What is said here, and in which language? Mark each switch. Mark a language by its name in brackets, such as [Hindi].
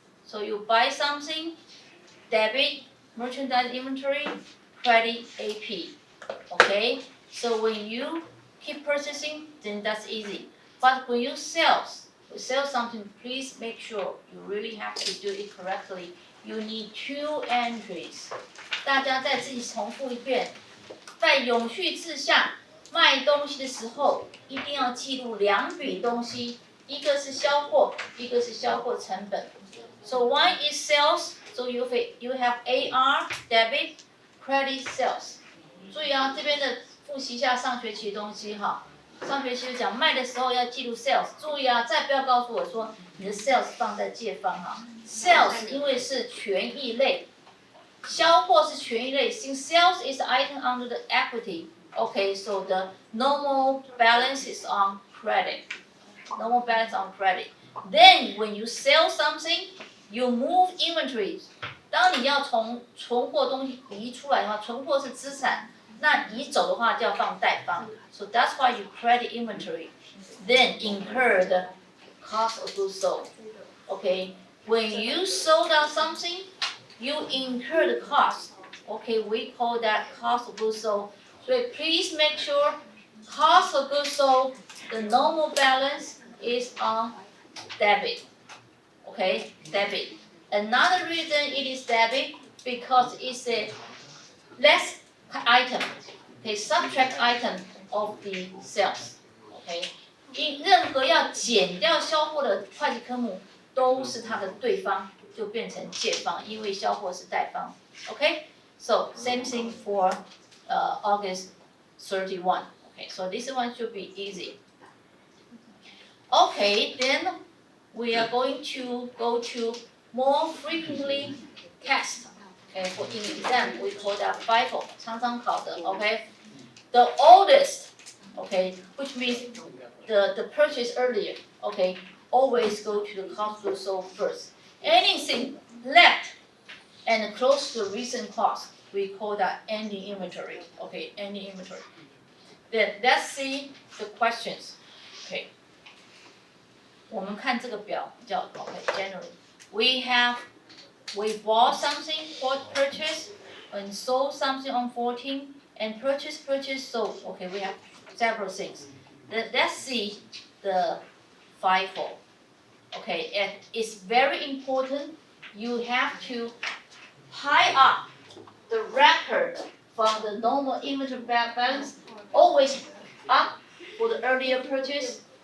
[English] So you buy something, debit, merchandise inventory, credit AP. Okay, so when you keep purchasing, then that's easy. But when you sell something, please make sure you really have to do it correctly. You need 2 entries. [Chinese] 大家再自己重复一遍，在永续制下卖东西的时候，一定要记录2笔东西，一个是销货，一个是销货成本。 [English] So one is sales, so you have AR, debit, credit, sales. [Chinese] 注意啊，这边的复习一下上学期的东西哈。上学期就讲卖的时候要记录 sales， 注意啊，再不要告诉我说你的 sales 放在借方哈 ，sales 因为是权益类，销货是权益类 ， [English] since sales is item under the equity，okay, so the normal balance is on credit, normal balance on credit. Then when you sell something, you move inventory. [Chinese] 当你要从存货东西移出来的话，存货是资产。那移走的话就要放贷方 [English] ，so that's why you credit inventory, then incur the cost of goods sold. Okay, when you sold out something, you incur the cost. Okay, we call that cost of goods sold. So please make sure cost of goods sold, the normal balance is on debit. Okay, debit. Another reason it is debit because it's a less item, okay, subtract item of the sales, okay. [Chinese] 任何要减掉销货的会计科目都是它的对方，就变成借方，因为销货是贷方 ，okay. [English] So same thing for August 31. Okay, so this one should be easy. Okay, then we are going to go to more frequently test. Okay, for in exam we call that FIFO, [Chinese] 常常考的 [English] okay. The oldest, okay, which means the purchase earlier, okay, always go to the cost of goods sold first. Anything left and close to recent cost, we call that ending inventory, okay, ending inventory. Then let's see the questions, okay. [Chinese] 我们看这个表比较 okay, generally. [English] We bought something for purchase and sold something on 14 and purchase, sold. Okay, we have several things. Let's see the FIFO. Okay, and it's very important. You have to pile up the record from the normal inventory balance, always up for the earlier purchase.